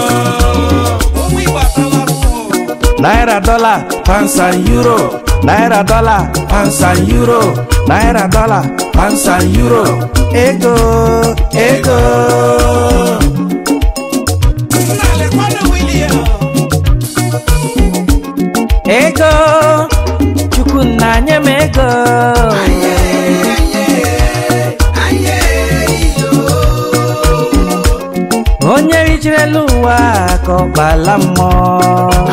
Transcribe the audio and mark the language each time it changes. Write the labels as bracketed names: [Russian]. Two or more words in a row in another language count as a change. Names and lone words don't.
[English] naira dollar pounds and euro naira dollar pounds and euro naira dollar pounds and euro ego [Igbo] chukwu nanye m ego onye rijere l'ụwa ka ọ kpala mmụọ